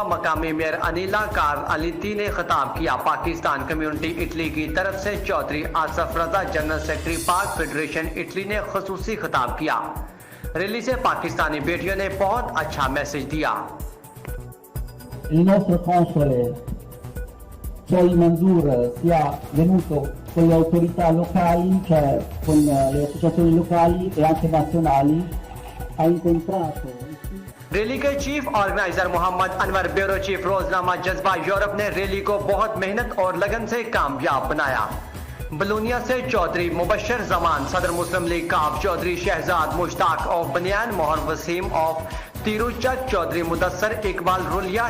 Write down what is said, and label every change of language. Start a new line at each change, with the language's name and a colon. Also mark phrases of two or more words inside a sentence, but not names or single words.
Urdu: مقامی میئر انیلا کار الیتی نے خطاب کیا۔ پاکستان کمیونٹی اٹلی کی طرف سے چوہدری آصف رضا
English: General Secretary
Urdu: پاک فیڈریشن اٹلی نے خصوصی خطاب کیا. ریلی سے پاکستانی بیٹیوں نے بہت اچھا میسج دیا.
Italian: Il nostro console Joy Mansour sia venuto con le autorità locali, cioè con le associazioni locali e anche nazionali, ha incontrato.
Urdu: ریلی کے
English: Chief Organizer
Urdu: محمد انور
English: Bureau Chief
Urdu: روزنامہ جذبہ یورپ نے ریلی کو بہت محنت اور لگن سے کامیاب بنایا. بلونیا سے چوہدری مبشر زمان، صدر مسلم لیگ کاف چوہدری شہزاد مشتاق آف بنیان، مہر وسیم آف تروچک، چوہدری مدثر اقبال رولیا,